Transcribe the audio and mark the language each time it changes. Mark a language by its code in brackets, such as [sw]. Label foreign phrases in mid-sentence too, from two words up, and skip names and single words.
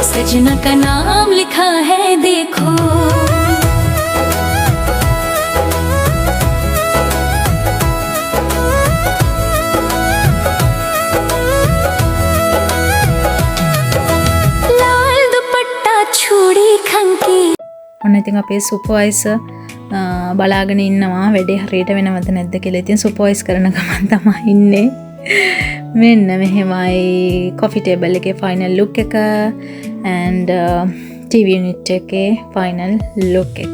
[hi] सजना का नाम लिखा है देखो लाल दुपट्टा छुड़ी खंकी [si] ඔන්න ඉතින් අපේ සුපර්වයිසර් බලාගෙන ඉන්නවා වැඩේ හරියට වෙනවද නැද්ද කියලා. ඉතින් සුපර්වයිස් කරන ගමන් තමයි ඉන්නේ. මෙන්න මෙහෙමයි [en] coffee table [si] එකේ [en] final look [si] එක [en] and TV unit [si] එකේ [en] final look [si] එක.